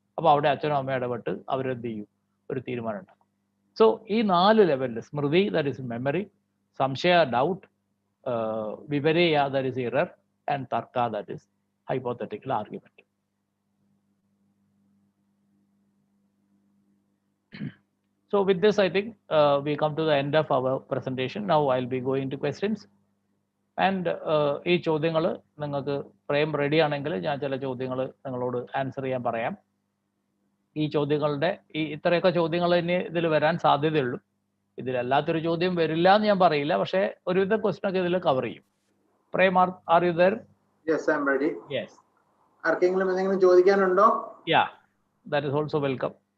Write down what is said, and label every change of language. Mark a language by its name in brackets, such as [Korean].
[Malayalam] അപ്പോൾ അവിടെ അച്ഛനും അമ്മയും ഇടപെട്ട് അവരെന്ത് ചെയ്യും, ഒരു തീരുമാനം ഉണ്ടാക്കും. [English] so [Malayalam] ഈ 4 ലെവലിൽ [English] സ്മൃതി, that is memory, സംശയ doubt, വിപര്യ ദാറ്റ് ഇസ് ഇറർ, ആൻഡ് തർക്ക that is hypothetical argument. So with this, I think we come to the end of our presentation. Now I'll be going to questions. [Malayalam] And ഈ ചോദ്യങ്ങൾ നിങ്ങൾക്ക് frame ready ആണെങ്കിൽ ഞാൻ ചില ചോദ്യങ്ങൾ നിങ്ങളോട് answer ചെയ്യാൻ പറയാം. ഈ ചോദ്യങ്ങളുടെ ഇത്രയൊക്കെ ചോദ്യങ്ങൾ ഇനി ഇതിൽ വരാൻ സാധ്യതയുള്ളൂ. ഇതിലല്ലാത്തൊരു ചോദ്യം വരില്ല എന്ന് ഞാൻ പറയില്ല, പക്ഷേ ഒരുവിധ ക്വസ്റ്റൻ ഒക്കെ ഇതിൽ കവർ ചെയ്യും. [English] Prem, are you there? Yes, I am ready. Yes. [Malayalam] ആർക്കെങ്കിലും എന്തെങ്കിലും ചോദിക്കാനുണ്ടോ? [English] Yeah, that is also welcome.